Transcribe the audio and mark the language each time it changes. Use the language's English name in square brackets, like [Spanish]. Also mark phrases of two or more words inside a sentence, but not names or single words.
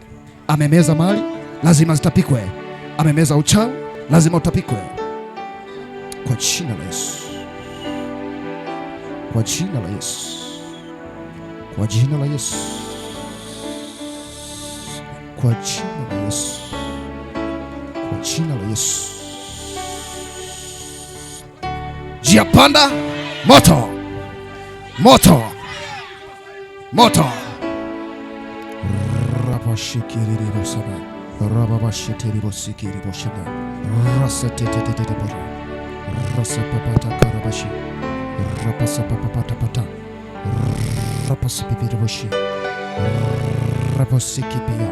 [Swahili] Amemeza mali, lazima zitapikwe. Amemeza uchawi, lazima utapikwe kwa jina la Yesu, kwa jina la Yesu, kwa jina la Yesu, kwa jina la Yesu, kwa jina la Yesu. Njia panda, moto, moto, moto. Rabashikiri bosaba, rababashitiri bosikiri boshaba, rasatetetetete bora, rasapapata karabashi, rapasapapata pata, rapasipipiri boshi, rapasikipia,